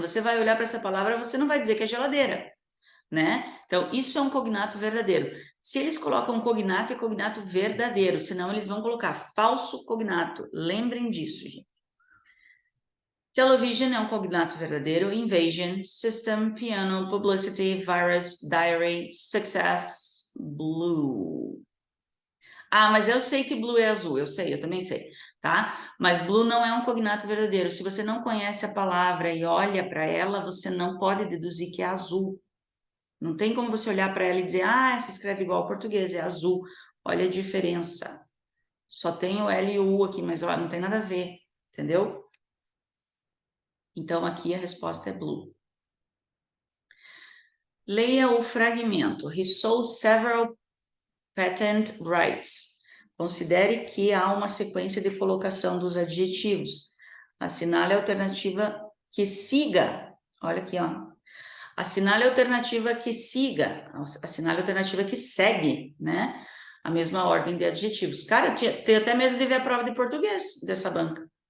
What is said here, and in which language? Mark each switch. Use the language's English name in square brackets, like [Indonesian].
[Portuguese] Você vai olhar para essa palavra, você não vai dizer que é geladeira, né? Então, isso é um cognato verdadeiro. Se eles colocam cognato, é cognato verdadeiro, senão eles vão colocar falso cognato. Lembrem disso, gente. Television é um cognato verdadeiro. [English] Invasion, system, piano, publicity, virus, diary, success, blue. [Portuguese] Ah, mas eu sei que blue é azul, eu sei, eu também sei, tá? Mas blue não é um cognato verdadeiro. Se você não conhece a palavra e olha para ela, você não pode deduzir que é azul. Não tem como você olhar para ela e dizer, ah, se escreve igual ao português, é azul. Olha a diferença. Só tem o L e o U aqui, mas ó, não tem nada a ver, entendeu? Então aqui a resposta é blue. Leia o fragmento. [English] He sold several patent rights. [Portuguese] Considere que há uma sequência de colocação dos adjetivos. Assinale a alternativa que siga. Olha aqui, ó. Assinale a alternativa que siga. Assinale a alternativa que segue, né? A mesma ordem de adjetivos. Cara, eu tenho até medo de ver a prova de português dessa banca.